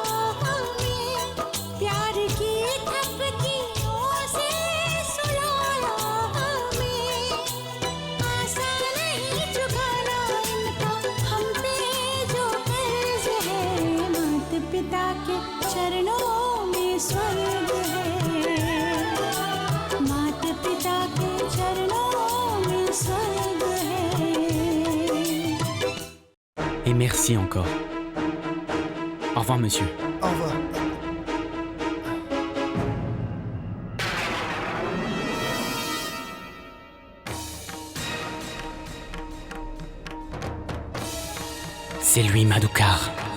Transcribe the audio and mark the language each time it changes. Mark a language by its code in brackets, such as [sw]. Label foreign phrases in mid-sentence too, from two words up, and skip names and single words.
[hi] हमें, प्यार की थपकियों से सुलाया हमें, आसान नहीं चुकाना इनका हम पे जो कर्ज है, माता पिता के चरणों में स्वर्ग है, माता पिता के चरणों में स्वर्ग है। [fr] Et merci encore. Au revoir, monsieur. Au revoir. C'est lui, Madukar.